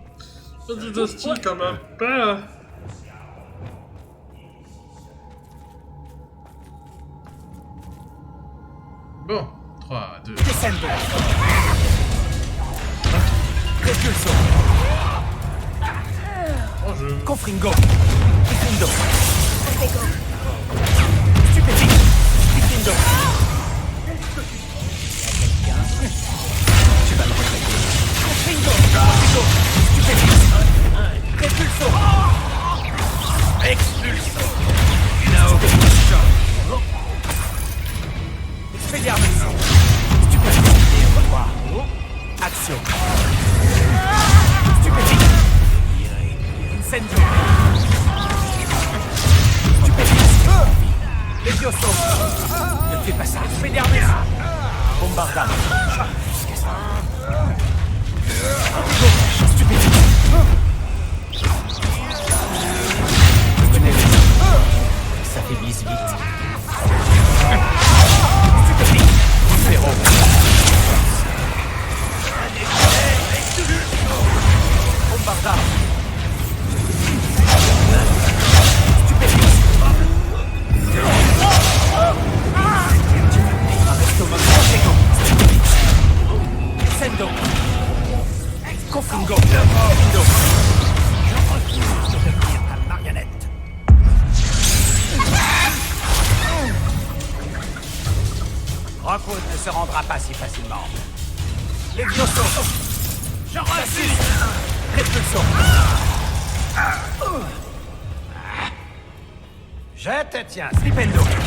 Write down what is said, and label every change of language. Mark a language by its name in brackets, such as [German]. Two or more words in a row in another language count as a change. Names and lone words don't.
[French] C'est hostile comme un pas. Bon, 3, 2. Descendo. Repulso. Oh, je... Confringo. Diffindo. Stupéfique. Diffindo. Tu vas le regretter. Confringo. Stupéfique. Repulso. Expulso. Expelliarmus. Stupéfique. Revoir. Action. Stupéfique. Incendio. Stupéfique. Levioso. Ne fais pas ça. Expelliarmus. Bombardam. Qu'est-ce que c'est? Stupéfique. Ça faiblisse vite. Stupéfique. Zéro. Bombardam. Stupéfique. Arrestomum. Sendo. Confringo. Sendo. Je refuse de devenir ta marionnette. Rockwood ne se rendra pas si facilement. Levioso. Je refuse. Repulso. Je te tiens, Slipendo.